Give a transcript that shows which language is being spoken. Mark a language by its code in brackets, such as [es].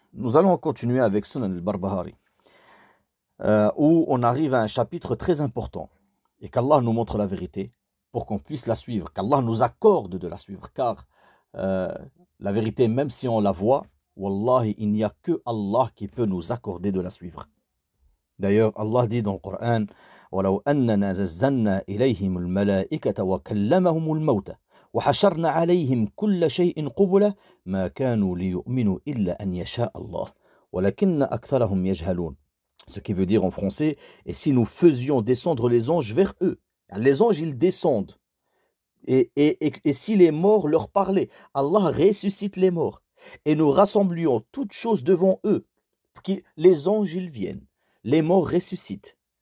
[fr] Nous allons continuer avec Sunan al-Barbahari, où on arrive à un chapitre très important et qu'Allah nous montre la vérité pour qu'on puisse la suivre, qu'Allah nous accorde de la suivre, car la vérité, même si on la voit, Wallahi, il n'y a que Allah qui peut nous accorder de la suivre. D'ailleurs, Allah dit dans le Coran [ar] وَلَوْ أَنَّنَا زَلزَّلْنَا إِلَيْهِمُ الْمَلَائِكَةَ وَكَلَّمَهُمُ الْمَوْتَى وَحَشَرْنَا عَلَيْهِمْ كُلَّ شَيْءٍ قُبُلًا مَا كَانُوا لِيُؤْمِنُوا إِلَّا أَنْ يَشَاءَ اللَّهُ وَلَكِنَّ أَكْثَرَهُمْ يَجْهَلُونَ. [fr] Ce qui veut dire en français, et si nous faisions descendre les anges vers eux, les anges ils descendent, et si les morts leur parlaient, Allah ressuscite les morts, et nous rassemblions toutes choses devant eux, les anges ils viennent, les morts ressuscitent.